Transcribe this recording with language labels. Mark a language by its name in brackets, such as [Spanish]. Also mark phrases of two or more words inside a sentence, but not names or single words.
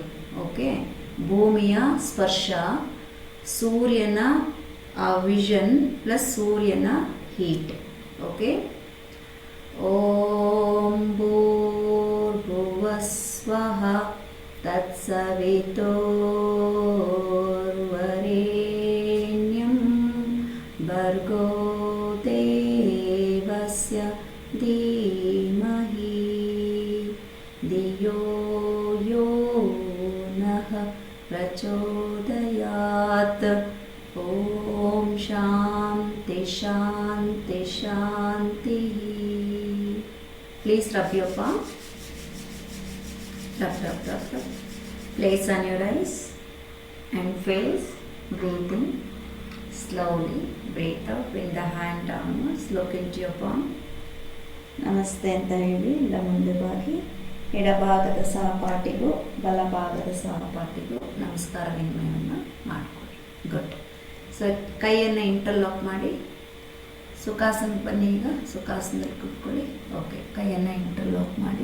[Kannada] ಓಕೆ. ಭೂಮಿಯ ಸ್ಪರ್ಶ, ಸೂರ್ಯನ [English] vision plus [Kannada] ಸೂರ್ಯನ ಹೀಟ್. ಓಕೆ. [Sanskrit] ಓಂ ಭೂರ್ಭುವಸ್ವಃ ತತ್ಸವಿತುರ್ವರೆಣ್ಯಂ ಭರ್ಗೋ ದೇವಸ್ಯ ಧೀಮಹಿ ಧಿಯೋ ಯೋ ನಃ ಪ್ರಚೋದಯಾತ್. ಓಂ ಶಾಂತಿ ಶಾಂತಿ ಶಾಂತಿ. [English] Please rub your palm. Rub, rub, rub, rub. Place on your eyes and face. Breathe in. Slowly breathe out. Bring the hand downwards. Look into your palm. [Kannada] ನಮಸ್ತೆ ಅಂತ ಹೇಳಿ ಇಲ್ಲ ಮುಂದೆ ಬಾಗಿ ಎಡಭಾಗದ ಸಹಪಾಠಿಗೂ ಬಲಭಾಗದ ಸಹಪಾಠಿಗೂ ನಮಸ್ಕಾರ ವಿನಿಮಯವನ್ನು ಮಾಡಿಕೊಳ್ಳಿ. ಗುಡ್. ಸೊ ಕೈಯನ್ನು ಇಂಟರ್ಲಾಕ್ ಮಾಡಿ ಸುಖಾಸನಕ್ಕೆ ಬನ್ನಿ. ಈಗ ಸುಖಾಸನದಲ್ಲಿ ಕೂತ್ಕೊಳ್ಳಿ. ಓಕೆ. ಕೈಯನ್ನು ಇಂಟರ್ಲಾಕ್ ಮಾಡಿ.